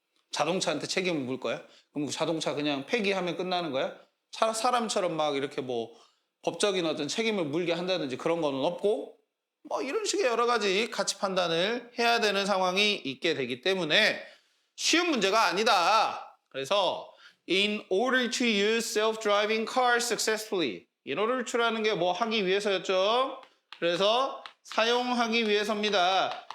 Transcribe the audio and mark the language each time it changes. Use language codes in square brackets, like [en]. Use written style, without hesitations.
[ko] 자동차한테 책임을 물 거야? 그럼 자동차 그냥 폐기하면 끝나는 거야? 사람처럼 막 이렇게 뭐 법적인 어떤 책임을 물게 한다든지 그런 거는 없고, 뭐 이런 식의 여러 가지 가치 판단을 해야 되는 상황이 있게 되기 때문에 쉬운 문제가 아니다. [en] 그래서 in order to use self-driving cars successfully. [ko] in order to라는 게 뭐 하기 위해서였죠. 그래서 사용하기 위해서입니다.